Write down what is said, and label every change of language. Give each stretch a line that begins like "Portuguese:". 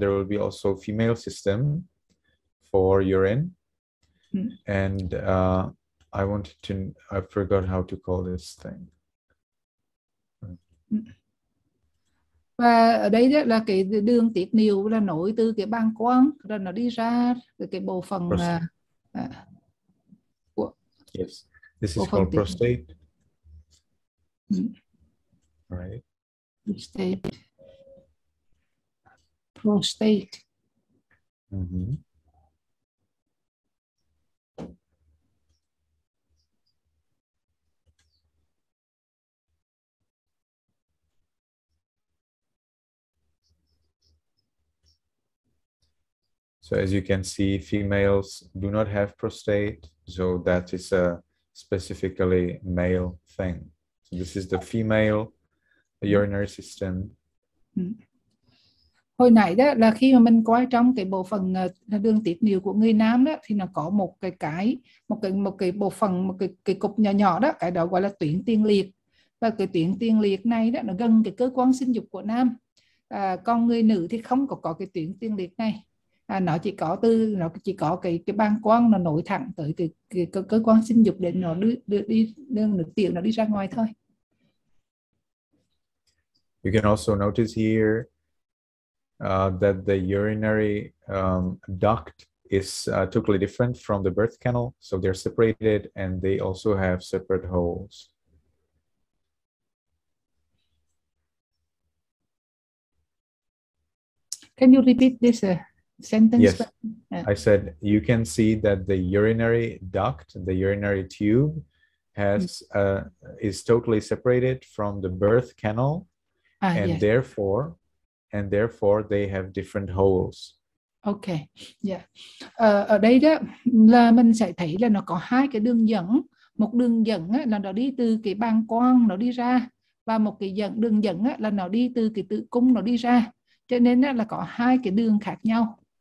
English: There will be also female system for urine. And I forgot how to call this thing.
Vietnamese: Và ở đây đó là cái đường tiết niệu là nối từ cái bàng quang rồi nó đi ra cái bộ phận
English: yes, this is called prostate. Right. Prostate. So as you can see, females do not have prostate, so that is a specifically male thing. So this is the female urinary system.
Vietnamese: Hồi nãy đó là khi mà mình coi trong cái bộ phận đường tiết niệu của người nam đó, thì nó có một cái bộ phận, một cái cục nhỏ nhỏ đó, cái đó gọi là tuyến tiền liệt, và cái tuyến tiền liệt này đó nó gần cái cơ quan sinh dục của nam. Còn người nữ thì không có cái tuyến tiền liệt này. Nó chỉ có cái bàng quang nó nối thẳng tới cái cơ quan sinh dục để nó đưa nước tiểu nó đi ra ngoài thôi.
English: You can also notice here that the urinary duct is totally different from the birth canal, so they're separated and they also have separate holes. Can you repeat this sentence? Yes, I said you can see that the urinary duct, the urinary tube, is totally separated from the birth canal, and yes. therefore they have different holes. Okay, yeah.
Vietnamese: Ở đây đó là mình sẽ thấy là nó có hai cái đường dẫn. Một đường dẫn là nó đi từ cái bàng quang nó đi ra, và một cái đường dẫn là nó đi từ cái tử cung nó đi ra. Cho nên là có hai cái đường khác nhau.